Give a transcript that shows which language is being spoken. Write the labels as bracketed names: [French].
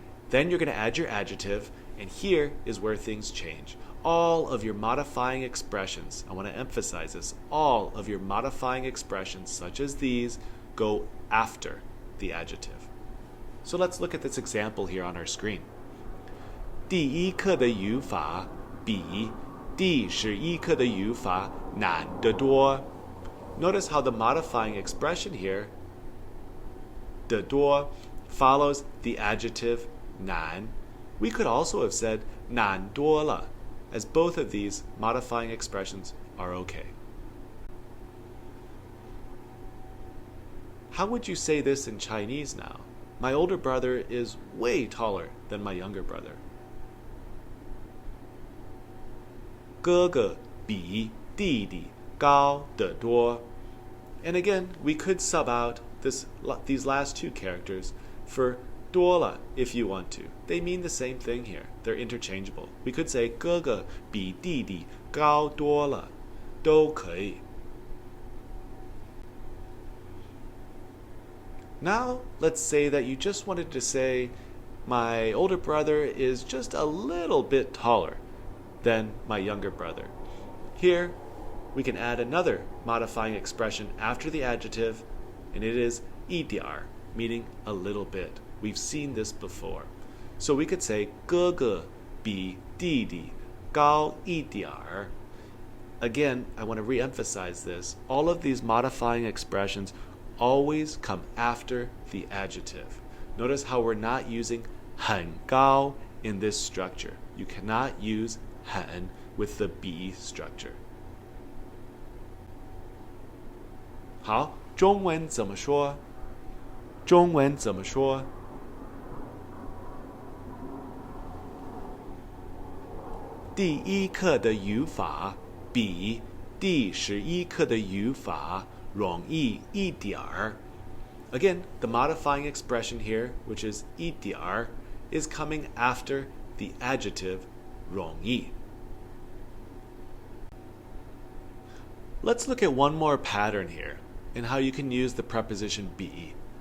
[English] Then you're going to add your adjective, and here is where things change. All of your modifying expressions, I want to emphasize this, all of your modifying expressions, such as these, go after the adjective. So let's look at this example here on our screen. [Chinese] 第一课的语法比第11课的语法难得多. [English] Notice how the modifying expression here, 得多, follows the adjective 难. We could also have said 难多了, as both of these modifying expressions are okay. How would you say this in Chinese now? My older brother is way taller than my younger brother. [Chinese] 哥哥比弟弟高得多. [English] And again, we could sub out these last two characters for 多了 if you want to. They mean the same thing here. They're interchangeable. We could say [Chinese] 哥哥比弟弟高多了, 都可以. [English] Now, let's say that you just wanted to say, my older brother is just a little bit taller than my younger brother. Here, we can add another modifying expression after the adjective, and it is 一点儿, meaning a little bit. We've seen this before. So we could say [Chinese] 哥哥比弟弟高一点儿. [English] Again, I want to re-emphasize this. All of these modifying expressions always come after the adjective. Notice how we're not using 很高 in this structure. You cannot use 很 with the be structure. [Chinese] 好，中文怎么说？中文怎么说？第一课的语法比第11课的语法容易一点儿。 [English] Again, the modifying expression here, which is 一点儿, is coming after the adjective 容易. Let's look at one more pattern here and how you can use the preposition be.